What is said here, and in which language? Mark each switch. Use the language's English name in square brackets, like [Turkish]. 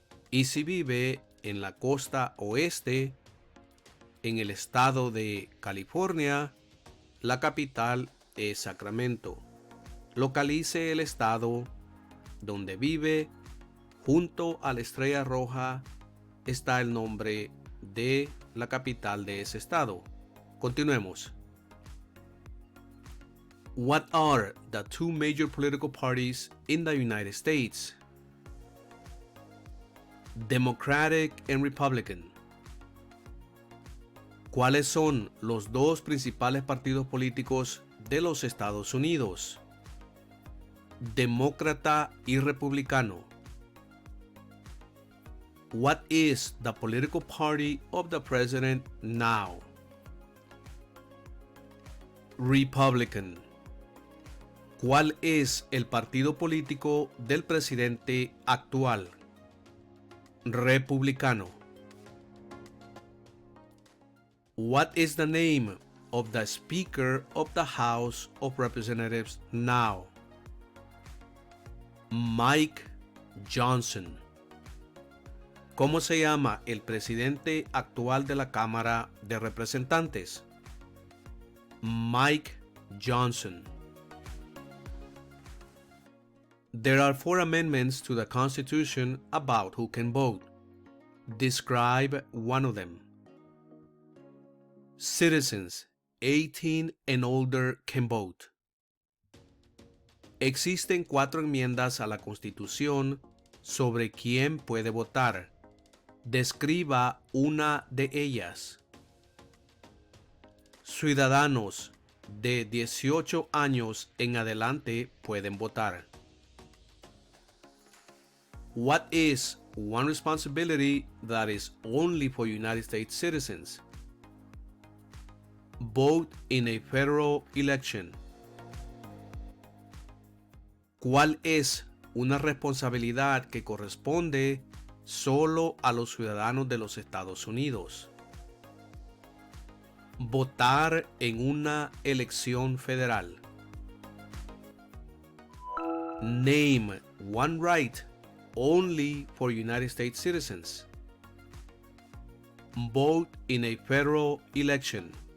[Spanish] Y si vive en la costa oeste, en el estado de California, la capital es Sacramento. Localice el estado donde vive. Junto a la estrella roja está el nombre de la capital de ese estado. Continuemos. [English] What are the two major political parties in the United States? Democratic and Republican. [Spanish] ¿Cuáles son los dos principales partidos políticos de los Estados Unidos? Demócrata y republicano. [English] What is the political party of the president now? Republican. [Spanish] ¿Cuál es el partido político del presidente actual? Republicano. [English] What is the name of the Speaker of the House of Representatives now? Mike Johnson. [Spanish] ¿Cómo se llama el presidente actual de la Cámara de Representantes? Mike Johnson. [English] There are 4 amendments to the Constitution about who can vote. Describe one of them. Citizens 18 and older can vote. [Spanish] Existen 4 enmiendas a la Constitución sobre quién puede votar. Describa una de ellas. Ciudadanos de 18 años en adelante pueden votar. [English] What is one responsibility that is only for United States citizens? Vote in a federal election. [Spanish] ¿Cuál es una responsabilidad que corresponde solo a los ciudadanos de los Estados Unidos? Votar en una elección federal. [English] Name one right only for United States citizens. Vote in a federal election.